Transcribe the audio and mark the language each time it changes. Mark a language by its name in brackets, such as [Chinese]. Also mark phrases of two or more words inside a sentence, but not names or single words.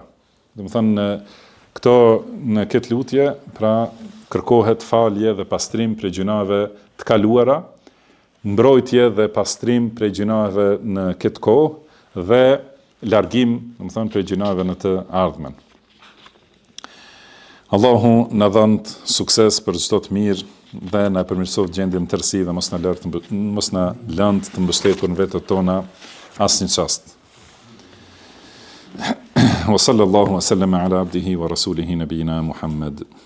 [Albanian] Do të thënë këto në këtë lutje, pra kërkohet falje dhe pastrim prej gjunave të kaluara, mbrojtje dhe pastrim prej gjunave në këtë kohë dhe largim, do të thënë, prej gjunave në të ardhmen. Allahu na dhënë sukses për çdo të mirë dhe na përmirësoft gjendjen në tërësi dhe mos na lënd të mbështetur në vetët tona asnjë çast. [Arabic] وصلى الله وسلم على عبده ورسوله نبينا محمد.